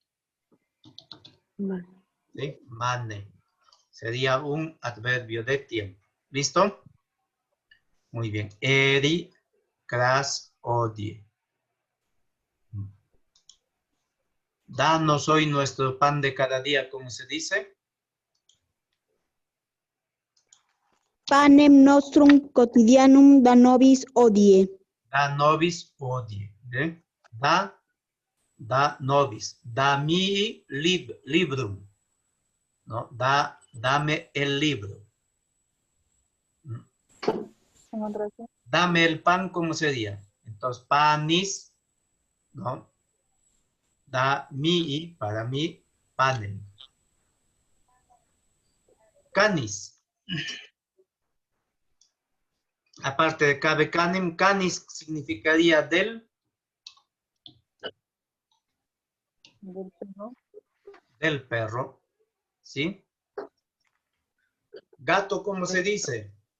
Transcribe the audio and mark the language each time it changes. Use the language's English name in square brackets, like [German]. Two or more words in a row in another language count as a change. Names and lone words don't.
[Spanish] ¿Sí? Mane. Sería un adverbio de tiempo. ¿Listo? Muy bien. [Latin] Eri, cras, odie. [Spanish] Danos hoy nuestro pan de cada día, ¿cómo se dice? [Latin] Panem nostrum quotidianum da nobis odie. Da nobis odie. ¿Eh? Da nobis. Da mi librum. [Spanish] ¿No? Dame el libro. Dame el pan, ¿cómo sería? Entonces, panis, ¿no? [Latin] Da mi, [Spanish] para mí, panem. Canis. Aparte de [Latin] cabe canem, [Spanish] canis significaría del perro. ¿Sí? Gato, ¿cómo se dice?